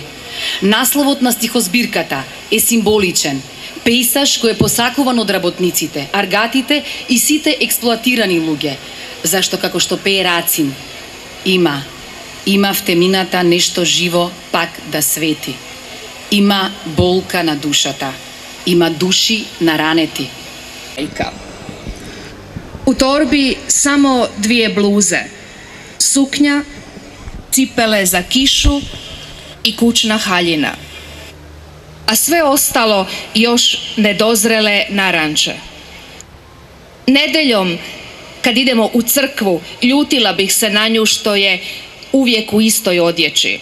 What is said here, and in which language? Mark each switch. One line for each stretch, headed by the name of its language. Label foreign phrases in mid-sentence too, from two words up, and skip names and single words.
Macedonian: Насловот на стихозбирката е символичен, пејсаж кој е посакуван од работниците, аргатите и сите експлоатирани луѓе, зашто како што пее Рацин, има в темнината нешто живо пак да свети. Има болка на душата, има души наранети.
Croatian: U torbi samo 2 bluze, suknja, cipele za kišu i kućna haljina, a sve ostalo još nedozrele naranče. Nedeljom, kad idemo u crkvu, ljutila bih se na nju što je uvijek u istoj odjeći.